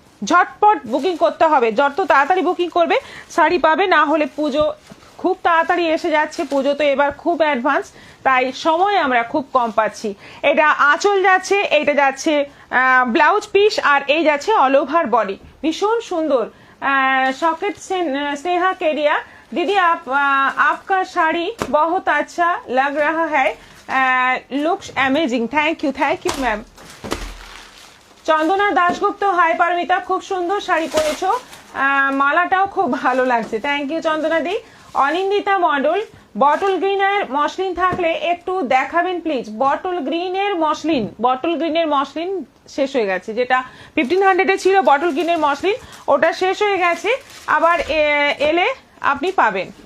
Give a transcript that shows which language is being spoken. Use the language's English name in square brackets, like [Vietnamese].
[Bangla] ঝটপট বুকিং করতে হবে, যত তাড়াতাড়ি বুকিং করবে শাড়ি পাবে, না হলে পুজো খুব তাড়াতাড়ি এসে যাচ্ছে, পুজো তো এবার খুব অ্যাডভান্স, তাই সময় আমরা খুব কম পাচ্ছি। এটা আঁচল যাচ্ছে, এইটা যাচ্ছে ব্লাউজ পিস, আর এই যাচ্ছে অল ওভার বডি। ভীষণ সুন্দর। [Hindi] सॉकेट स्नेहा केडिया दीदी आपका শাড়ি बहुत अच्छा लग रहा है, looks amazing, [English] Thank you ma'am. [Bangla] Chandana Dasgupta, high Paromita, খুব সুন্দর শাড়ি পরেছো, মালাটাও খুব ভালো লাগছে, thank you Chandana the. Anindita model, bottle গ্রিনের মসলিন থাকলে একটু দেখাবেন প্লিজ। বটল গ্রিনের মসলিন শেষ হয়ে গেছে, যেটা 1500-এ ছিল বটল গ্রিনের মসলিন, ওটা শেষ হয়ে গেছে, আবার এলে আপনি পাবেন।